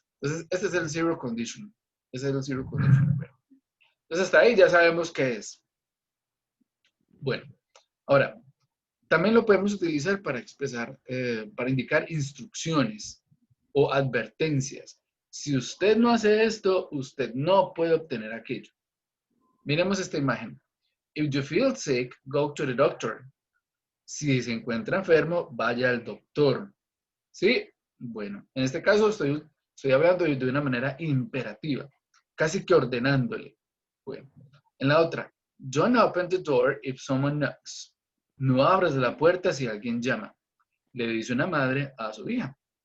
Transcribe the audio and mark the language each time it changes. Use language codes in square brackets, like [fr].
[es] Entonces, este es el zero condition. Ese es el zero condition. Bueno, entonces, hasta ahí ya sabemos qué es. Bueno, ahora, también lo podemos utilizar para expresar, para indicar instrucciones o advertencias. Si usted no hace esto, usted no puede obtener aquello. Miremos esta imagen. [en] If you feel sick, go to the doctor. [es] Si se encuentra enfermo, vaya al doctor. ¿Sí? Bueno, en este caso estoy hablando de una manera imperativa, casi que ordenándole. Bueno, en la otra, [en] don't open the door if someone knocks. [es] No abras la puerta si alguien llama. Le dice una madre a su hija.